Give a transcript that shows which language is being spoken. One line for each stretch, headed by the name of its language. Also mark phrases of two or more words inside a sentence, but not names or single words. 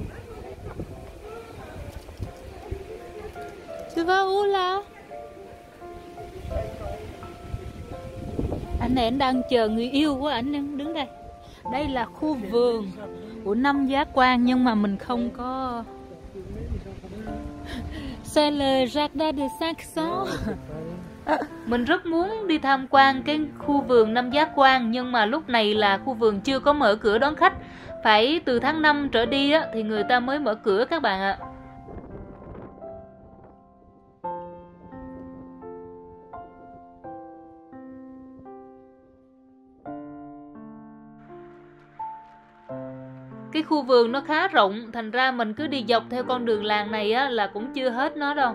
French: Tu vas où là?
Vietnamese: Anh này anh đang chờ người yêu của anh em đứng đây. Đây là khu vườn của 5 giác quan nhưng mà mình không có.
French: C'est le jardin de 500.
Vietnamese: Mình rất muốn đi tham quan cái khu vườn 5 giác quan, nhưng mà lúc này là khu vườn chưa có mở cửa đón khách. Phải từ tháng 5 trở đi á, thì người ta mới mở cửa các bạn ạ. Cái khu vườn nó khá rộng, thành ra mình cứ đi dọc theo con đường làng này á, là cũng chưa hết nó đâu.